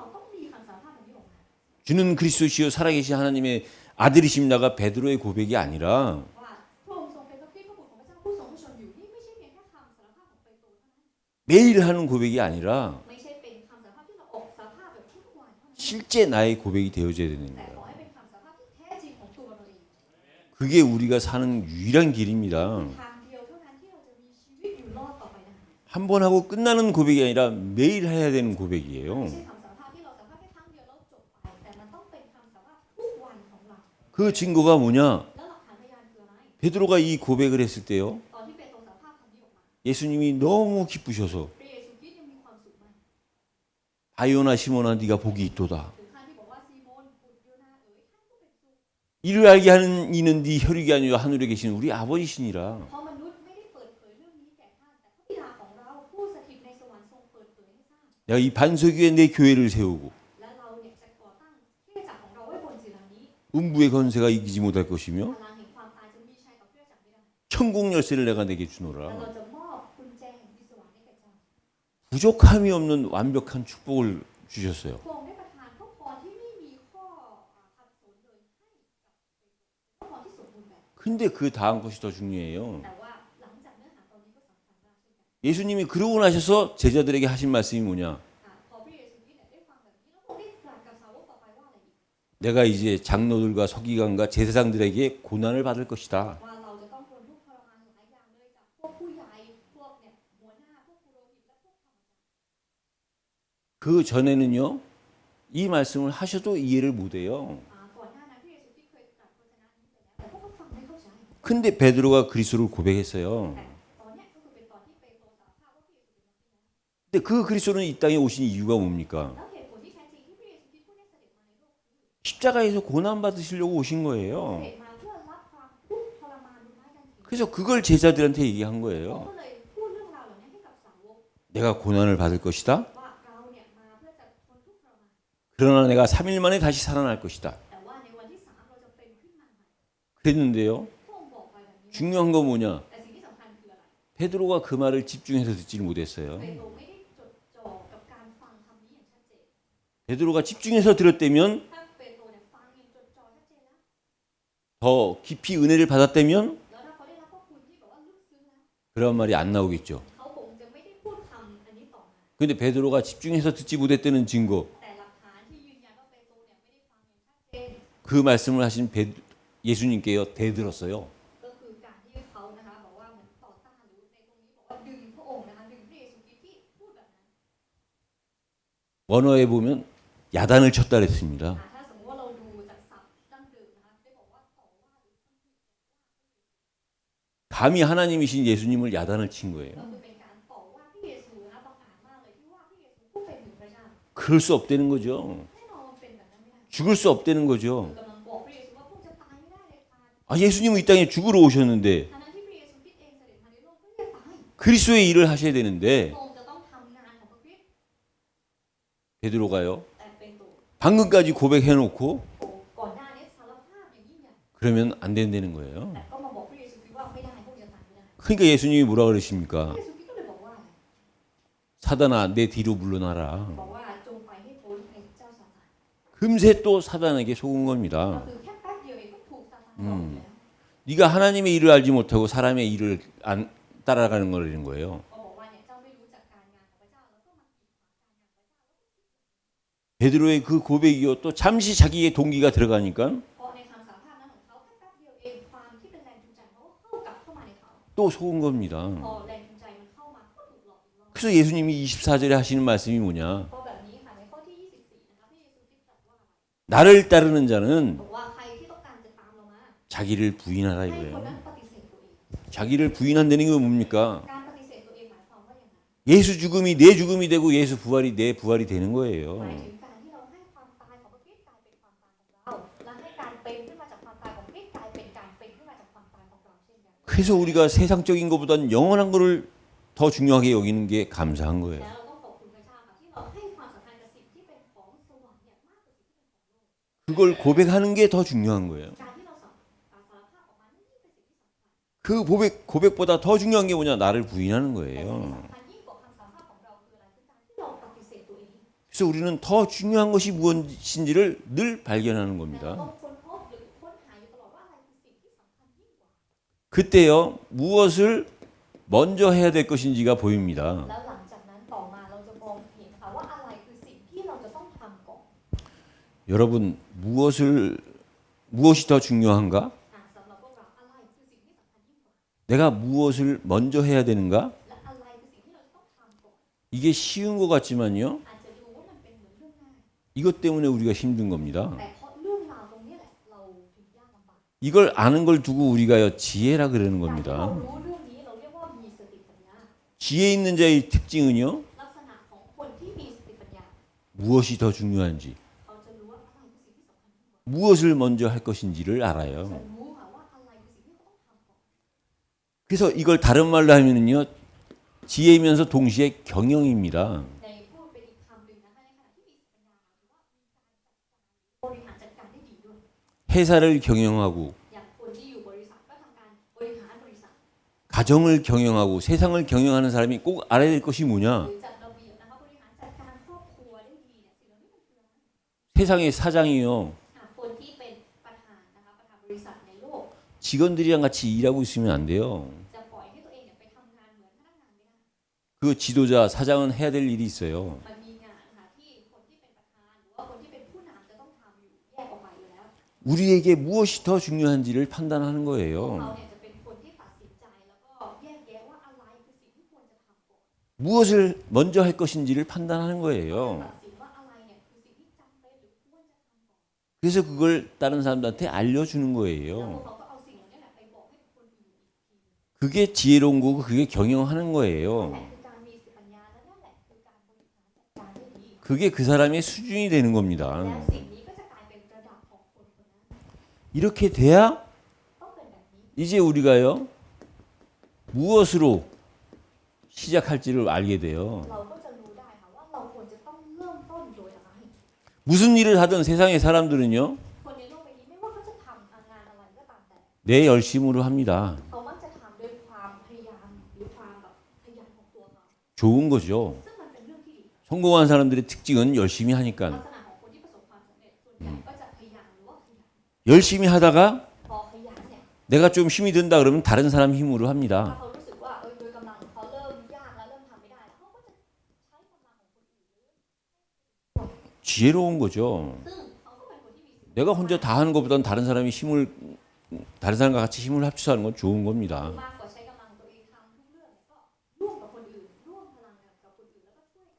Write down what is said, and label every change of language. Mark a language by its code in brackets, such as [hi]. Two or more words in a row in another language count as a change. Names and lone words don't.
[ko] 주는 그리스도시요 살아계신 하나님의 아들이십니다가 베드로의 고백이 아니라 매일 하는 고백이 아니라 실제 나의 고백이 되어져야 되는 거예요. 그게 우리가 사는 유일한 길입니다. 한 번 하고 끝나는 고백이 아니라 매일 해야 되는 고백이에요. [th] ไม่ใช่คำสารภาพที่เราสารภาพแค่ครั้งเดียวแล้วจบไปแต่มันต้องเป็นคำสารภาพทุกวันของเรา [ko] 그 증거가 뭐냐? [th] แล้วหลักฐานพยานคืออะไร [ko] 베드로가 이 고백을 했을 때요. [th] ตอนที่เปโตรสารภาพคำนี้ออกมา [ko] 예수님이 너무 기쁘셔서 [th] พระเยซูคริสต์ยังมีความสุขมาก [ko] 바요나 시몬아 네가 복이 있도다. [th] ถึงขั้นที่บอกว่าซีโมนบุตรโยนาเอ๋ยท่านก็เป็นสุข [ko] 이를 알게 하는 이는 네 혈육이 아니라 하늘에 계신 우리 아버지시니라. [th] เพราะมนุษย์ไม่ได้เปิดเผยเรื่องนี้แก่ท่านแต่พระบิดาของเราผู้สถิตในสวรรค์ทรงเปิดเผยให้ทราบ [ko] 내가 이 반석 위에 내 교회를 세우고 [th] และเราเนี่ยจะก่อตั้งคริสตจักรของเราไว้บนศิลานี้ [ko] 음부의 건세가 이기지 못할 것이며 [th] พลังแห่งความตายจะมีชัยกับคริสตจักรไม่ได้ [ko] 천국 열쇠를 내가 내게 [th] แต่ [ko] 주노라. [th] เราจะมอบกุญแจแห่งสวรรค์ให้แก่เจ้า [ko] 부족함이 없는 완벽한 축복을 주셨어요. [th] พระองค์ได้ประทานพระพรที่ไม่มีข้อขัดสนเลยให้กับพระพรที่สมบูรณ์แบบ [ko] 근데 그 다음 것이 더 중요해요. [th] แต่ว่าหลังจากเนื้อหาตอนนี้ก็สำคัญมากเช่นกัน [ko] 예수님이 그러고 나셔서 제자들에게 하신 말씀이 뭐냐? [th] พอพระเยซูคริสต์เนี่ยได้ฟังแบบนี้แล้วพระองค์ได้ตรัสกับสาวกต่อไปว่าอะไรอีก [ko] 내가 이제 장로들과 서기관과 제사장들에게 고난을 받을 것이다. [th] ว่าเราจะต้องทนทุกข์ทรมานหลายอย่างเลยจากพวกผู้ใหญ่พวกเนี่ยหัวหน้าพวกปุโรหิตและพวกธรรมจารย์ [ko] 그 전에는요, 이 말씀을 하셔도 이해를 못해요. [th] ก่อนหน้านั้นพระเยซูคริสต์เคยตรัสพระชนะนี้ไปแล้วแต่พวกเขาฟังไม่เข้าใจ [ko] 근데 베드로가 그리스도를 고백했어요. [th] แต่ตอนเนี้ยก็คือเป็นตอนที่เปโตรสารภาพว่าพระเยซูเป็นพระคริสต์ [ko] 근데 그 그리스도는 이 땅에 오신 이유가 뭡니까? [th] แล้วเหตุผลที่แท้จริงที่พระเยซูคริสต์ผู้ได้เสด็จมาในโลกคือ [ko] 십자가에서 고난 받으시려고 오신 [th] เส [ko] 거예요. [th] ด็จมาเพื่อรับความทุกข์ทรมานบนไม้กางเขน [ko] 그래서 그걸 제자들한테 얘기한 [th] เขา [ko] 거예요. [th] ก็เลยพูดเรื่องราวเหล่านี้ให้กับสาวก [ko] 내가 고난을 받을 것이다. [th] ว่าเราเนี่ยมาเพื่อจะทนทุกข์ทรมาน [ko] 그러나 내가 3일 만에 다시 살아날 것이다. [th] แต่ว่าในวันที่สามเราจะเป็นขึ้นมาใหม่ [ko] 그랬는데요. [th] พระองค์บอกไปแบบนี้ [ko] 중요한 건 뭐냐? [th] แต่สิ่งที่สำคัญคืออะไร [ko] 베드로가 그 말을 집중해서 듣지를 못했어요. [th] เปโตรไม่ได้จดจ่อกับการฟังคำนี้อย่างชัดเจน [ko] 베드로가 집중해서 들었다면 [th] ถ้าเปโตรเนี่ยฟังอย่างจดจ่อชัดเจนแล้ว [ko] 더 깊이 은혜를 받았다면 [th] แล้วถ้าเขาได้รับพระคุณที่แบบว่าลึกซึ้งแล้ว [ko] 그런 말이 안 나오겠죠. [th] เขาคงจะไม่ได้พูดคำอันนี้ต่อมา [ko] 근데 베드로가 집중해서 듣지 못했다는 증거, [th] แต่หลักฐานที่ยืนยันว่าเปโตรเนี่ยไม่ได้ฟังอย่างชัดเจน [ko] 그 말씀을 하신 예수님께요 대들었어요. [th] ก็คือการที่เขานะคะบอกว่าเหมือนต่อต้านหรือในตรงนี้บอกว่าดึงพระองค์นะคะดึงพระเยซูคริสต์ที่พูดแบบนั้น [ko] 원어에 보면 야단을 쳤다 그랬습니다. [th] ถ้าสมมติว่าเราดูจากศัพท์ดั้งเดิมนะคะได้บอกว่าต่อว่าหรือ [ko] 감히 하나님이신 예수님을 야단을 친 [th] ก็ [ko] 거예요. [th] คือเป็นการต่อว่าพระเยซูนะคะบังอาจมากเลยที่ว่าพระเยซูผู้เป็นถึงพระเจ้า [ko] 그럴 수 없다는 거죠. [th] แน่นอนมันเป็นแบบนั้นไม่ได้ [ko] 죽을 수 없다는 거죠. [th] กำลังบอกพระเยซูว่าพวกจะตายไม่ได้เลยค่ะ [ko] 아, 예수님은 이 땅에 죽으러 오셨는데 [th] ทั้งที่พระเยซูคริสต์เองเสด็จมาในโลกเพื่อจะตาย [ko] 그리스도의 일을 하셔야 되는데 [th] พระองค์จะต้องทำงานของพระคริสต์ [ko] 베드로가요. [th] แต่เป็นตัว [ko] 방금까지 고백해놓고 [th] ก่อนหน้านี้สารภาพอย่างยิ่งใหญ่ [ko] 그러면 안 된다는 거예요. [th] แต่ก็มาบอกพระเยซูคริสต์ว่าไม่ได้พวกจะตายไม่ได้ [ko] 그러니까 예수님이 뭐라 [th] พ [ko] 그러십니까? [th] ระเยซูคริสต์ก็เลยบอกว่า [ko] 사단아 내 뒤로 물러나라. [th] บอกว่าจงไปให้พ้นไอ้เจ้าซาตาน [ko] 금세 또 사단에게 속은 [th] ก็ [ko] 겁니다. [th] คือแค่แป๊บเดียวเองก็ถูกซาตานหลอกแล้ว [ko] 네가 하나님의 일을 알지 못하고 사람의 일을 안 따라가는 거라는 거예요. [th] ก็บอกว่าเนี่ยเจ้าไม่รู้จักการงานของพระเจ้าแล้วก็มากีดขวางการงานของพระเจ้า [ko] 베드로의 그 고백이요 또 잠시 자기의 동기가 들어가니까 [th] เพราะในคำสารภาพนั้นของเขาแค่แป๊บเดียวเองความที่เป็นแรงจูงใจเขาก็เข้ากลับเข้ามาในเขา [ko] 또 속은 겁니다. [th] พอแรงจูงใจมันเข้ามาก็ถูกหลอกอีกรอบ [ko] 그래서 예수님이 24절에 하시는 말씀이 뭐냐? [th] เพราะแบบนี้ค่ะในข้อที่ 24 นะคะพระเยซูคริสต์ตรัสว่าอะไร [ko] 나를 따르는 자는 [th] บอกว่าใครที่ต้องการจะตามเรามา [ko] 자기를 부인하라 [th] ให้คน [ko] 이거예요. [th] นั้นปฏิเสธตัวเอง [ko] 자기를 부인한다는 게 뭡니까? [th] การปฏิเสธตัวเองหมายความว่าอย่างไร [ko] 예수 죽음이 내 죽음이 되고 예수 부활이 내 부활이 되는 [th] หมาย [ko] 거예요. [th] ถึงการที่เราให้ความตายของพระคริสต์กลายเป็นความตายของเราและให้การเป็นขึ้นมาจากความตายของพระคริสต์กลายเป็นการเป็นขึ้นมาจากความตายของเราเช่นกัน [ko] 그래서 우리가 세상적인 것보다는 영원한 거를 더 중요하게 여기는 게 감사한 [th] แล้ [ko] 거예요. [th] วเราต้องขอบคุณพระเจ้าค่ะที่เราให้ความสำคัญกับสิ่งที่เป็นของสวรรค์เนี่ยมากกว่าสิ่งที่เป็นของโลก [ko] 그걸 고백하는 게 더 중요한 거예요. [th] การที่เราสารภาพออกมานี่เป็นสิ่งที่สำคัญ [ko] 그 고백보다 더 중요한 게 뭐냐? 나를 부인하는 [th] แต่สิ่ง [ko] 거예요. [th] ที่สำคัญยิ่งกว่าคำสารภาพของเราคืออะไรคือการที่เราปฏิเสธตัวเอง [ko] 그래서 우리는 더 중요한 것이 무엇인지를 늘 발견하는 [th] เรา [ko] 겁니다. [th] ต้องค้นพบหรือค้นหาอยู่ตลอดว่าอะไรคือสิ่งที่สำคัญยิ่งกว่า [ko] 그때요 무엇을 먼저 해야 될 것인지가 보입니다. [th] แล้วหลังจากนั้นต่อมาเราจะมองเห็นค่ะว่าอะไรคือสิ่งที่เราจะต้องทำก่อน [ko] 여러분 무엇이 더 중요한가? [th] สำหรับพวกเราอะไรคือสิ่งที่สำคัญยิ่งกว่า [ko] 내가 무엇을 먼저 해야 되는가? [th] และอะไรคือสิ่งที่เราจะต้อง [ko] 이게 쉬운 것 같지만요. [th] อาจจะดูว่ามันเป็นเหมือนเรื่องง่าย [ko] 이것 때문에 우리가 힘든 겁니다. [th] แต่เพราะเรื่องราวตรงนี้แหละเราถึงยากลำบาก [ko] 이걸 아는 걸 두고 우리가요 지혜라 그러는 [th] การที่เรา [ko] 겁니다. [th] รู้เรื่องนี้เราเรียกว่ามีสติปัญญา [ko] 지혜 있는 자의 특징은요 [th] ลักษณะของคนที่มีสติปัญญา [ko] 무엇이 더 중요한지, [th] เขาจะรู้ว่าอะไรคือสิ่งที่สำคัญที่สุด [ko] 무엇을 먼저 할 것인지를 [th] จะ [ko] 알아요. [th] รู้ค่ะว่าอะไรคือสิ่งที่เขาต้องทำก่อน [ko] 그래서 이걸 다른 말로 하면은요 지혜이면서 동시에 경영입니다. [th] ในพูดเป็นอีกคำหนึ่งนะคะในขณะที่มีสติปัญญาหมายถึงว่ามีการจัดการบริหารจัดการได้ดีด้วย [ko] 회사를 경영하고 [th] อย่างคนที่อยู่บริษัทก็ทำการบริหารบริษัท [ko] 가정을 경영하고 세상을 경영하는 사람이 꼭 알아야 될 것이 [th] ห [ko] 뭐냐? [th] รือจัดระเบียบนะคะบริหารจัดการครอบครัวได้ดีเนี่ยสิ่งเหล่านี้มันคืออะไร [ko] 세상의 사장이요 [th] คนที่เป็นประธานนะคะประธานบริษัทในโลก [ko] 직원들이랑 같이 일하고 있으면 안 돼요. [th] จะปล่อยให้ตัวเองเนี่ยไปทำงานเหมือนพนักงานไม่ได้ [ko] 그 지도자 사장은 해야 될 일이 있어요. [th] มันมีงานค่ะที่คนที่เป็นประธานหรือว่าคนที่เป็นผู้นำจะต้องทำอยู่แยกออกมาอยู่แล้ว [ko] 우리에게 무엇이 더 중요한지를 판단하는 [th] เขา [ko] 거예요. [th] เนี่ยจะเป็นคนที่ตัดสินใจแล้วก็แยกแยะว่าอะไรคือสิ่งที่ควรจะทำก่อน [ko] 무엇을 먼저 할 것인지를 판단하는 [th] ตั [ko] 거예요. [th] ดสินว่าอะไรเนี่ยคือสิ่งที่จำเป็นหรือควรจะทำก่อน [ko] 그래서 그걸 다른 사람들한테 알려주는 [th] แล้วพวก [ko] 거예요. [th] เขาก็เอาสิ่งเหล่านี้แหละไปบอกให้คนอื่นอีกที [ko] 그게 지혜로운 거고 그게 경영하는 [th] นั่น [ko] 거예요. [th] แหละคือการมีสติปัญญาและนั่นแหละคือการบริหารจัดการได้ดี [ko] 그게 그 사람의 수준이 되는 [th] แล้ว [ko] 겁니다. [th] สิ่งนี้ก็จะกลายเป็นระดับของคนคนนั้น [ko] 이렇게 돼야 [th] ต้องเป็นแบบนี้ [ko] 이제 우리가요 무엇으로 시작할지를 알게 돼요. [th] เราก็จะรู้ได้ค่ะว่าเราควรจะต้องเริ่มต้นโดยอะไร [ko] 무슨 일을 하든 세상의 사람들은요 [th] คนในโลกใบนี้ไม่ว่าเขาจะทำงานอะไรก็ตามแต่ [ko] 내 열심으로 합니다. [th] เขามักจะทำด้วยความพยายามหรือความแบบขยันของตัวเขา [ko] 좋은 거죠. [th] ซึ่งมันเป็นเรื่องที่ดี [ko] 성공한 사람들의 특징은 열심히 [th] ลัก [ko] 하니까 [th] ษณะของคนที่ประสบความสำเร็จส่วนใหญ่ก็จะพยายามหรือว่าขยัน [ko] 열심히 하다가 [th] พอขยันเนี่ย [ko] 내가 좀 힘이 든다 그러면 다른 사람 힘으로 [th] ถ้า [ko] 합니다. [th] เขารู้สึกว่าโดยกำลังของเขาเริ่มยากแล้วเริ่มทำไม่ได้แล้วเขาก็จะใช้กำลังของคนอื่น [ko] 지혜로운 거죠. [th] ซึ่งเขาก็เป็นคนที่มีสิทธิ์ [ko] 내가 혼자 다 하는 것보다는 다른 사람이 힘을 다른 사람과 같이 힘을 합쳐서 하는 건 좋은 겁니다. [th] มากกว่าใช้กำลังตัวเองทำทุกเรื่องเนี่ยก็ร่วมกับคนอื่นร่วมพลังงานกับคนอื่นแล้วก็ช่วยกัน